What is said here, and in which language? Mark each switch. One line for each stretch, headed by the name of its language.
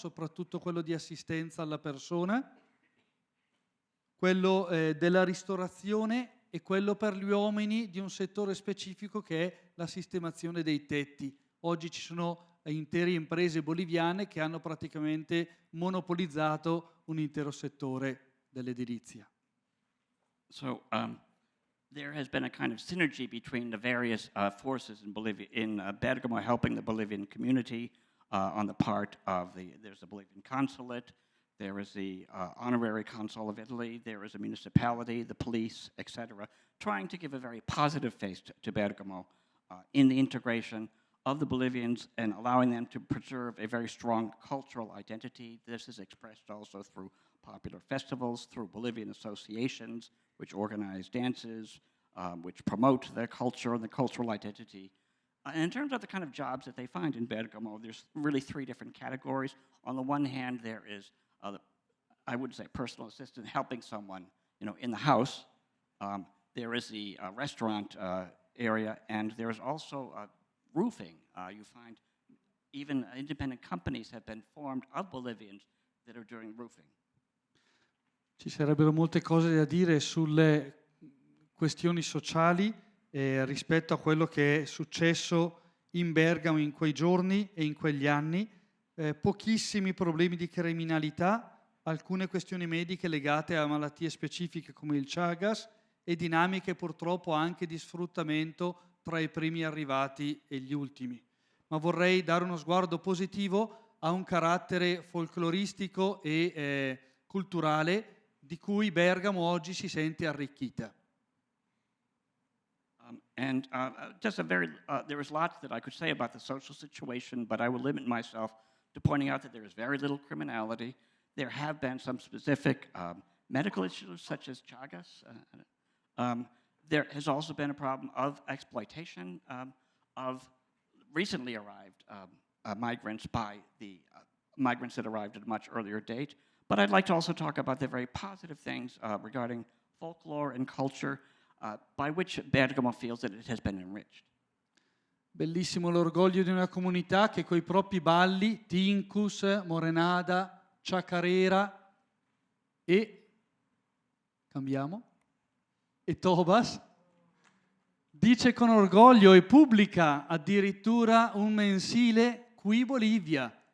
Italian: Soprattutto quello di assistenza alla persona, quello della ristorazione e quello per gli uomini di un settore specifico che è la sistemazione dei tetti. Oggi ci sono intere imprese boliviane che hanno praticamente monopolizzato un intero settore dell'edilizia.
English: So there has been a kind of synergy between the various forces in Bolivia, in Bergamo, helping the Bolivian community on the part of there's the Bolivian consulate, there is the honorary consul of Italy, there is a municipality, the police, etc., trying to give a very positive face to Bergamo in the integration of the Bolivians and allowing them to preserve a very strong cultural identity. This is expressed also through popular festivals, through Bolivian associations, which organize dances, which promote their culture and the cultural identity. And in terms of the kind of jobs that they find in Bergamo, there's really 3 different categories. On the one hand, there is I would say personal assistant, helping someone, in the house. There is the restaurant area, and there is also roofing. You find even independent companies have been formed of Bolivians that are doing roofing.
Italian: Ci sarebbero molte cose da dire sulle questioni sociali rispetto a quello che è successo in Bergamo in quei giorni e in quegli anni. Pochissimi problemi di criminalità, alcune questioni mediche legate a malattie specifiche come il Chagas e dinamiche purtroppo anche di sfruttamento tra i primi arrivati e gli ultimi. Ma vorrei dare uno sguardo positivo a un carattere folcloristico e culturale di cui Bergamo oggi si sente arricchita.
English: Just there is lots that I could say about the social situation, but I will limit myself to pointing out that there is very little criminality. There have been some specific medical issues such as Chagas. There has also been a problem of exploitation of recently arrived migrants by the migrants that arrived at a much earlier date. But I'd like to also talk about the very positive things regarding folklore and culture by which Bergamo feels that it has been enriched.
Italian: Bellissimo l'orgoglio di una comunità che coi propri balli, Tincus, Morenada, Chacarera e cambiamo e Tobas dice con orgoglio e pubblica addirittura un mensile: qui Bolivia,